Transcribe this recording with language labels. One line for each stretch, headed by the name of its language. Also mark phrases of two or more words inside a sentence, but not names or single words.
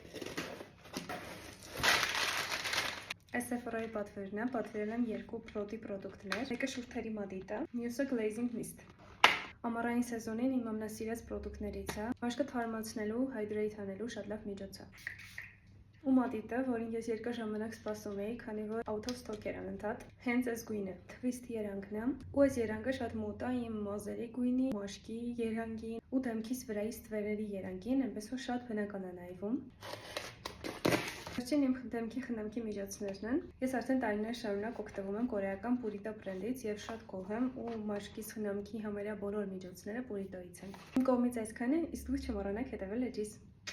Armenian: Այս Sephora-ի պատվերն է, պատվիրել եմ 2 Prodi պրոդուկտներ, մեկը շուրթերի մադիտ է, մյուսը glazing mist։ Ամառային սեզոնին իմ ամենասիրած պրոդուկտներից է, մաշկը թարմացնելու, hydrate անելու շատ լավ միջոց է։ Ու մադիտը, որին ես երկար ժամանակ սպասում էի, քանի որ
English: out of stock
Armenian: էր անընդհատ, հենց այս գույնը, twist երանգն է, ու այս երանգը շատ մոտ է իմ մազերի գույնի, մաշկի երանգին ու դեմքիս վրայի ստվերների երանգին, այնպես որ շատ բնական է նայվում։ Վերջին իմ դեմքի խնամքի միջոցներն են։ Ես արդեն տարիներ շարունակ օգտվում եմ կորեական Purito բրենդից եւ շատ գոհ եմ ու մաշկիս խնամքի համարյա բոլոր միջոցները Purito-ից են։ Իմ կողմից այսքանը, իսկ դուք չմոռանաք հետևել էջիս։